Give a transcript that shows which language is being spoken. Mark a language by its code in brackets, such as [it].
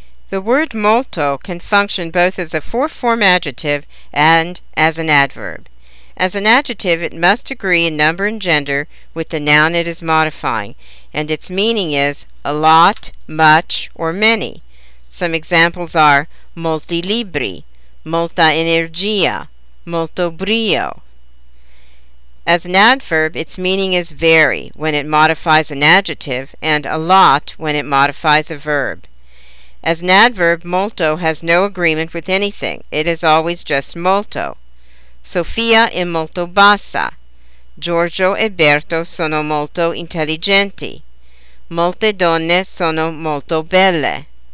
[en] The word molto can function both as a four-form adjective and as an adverb. As an adjective, it must agree in number and gender with the noun it is modifying, and its meaning is a lot, much, or many. Some examples are [it] molti libri, molta energia, molto brio. [en] As an adverb, its meaning is very when it modifies an adjective and a lot when it modifies a verb. As an adverb, molto has no agreement with anything. It is always just molto. [it] Sofia è molto bassa. Giorgio e Berto sono molto intelligenti. Molte donne sono molto belle.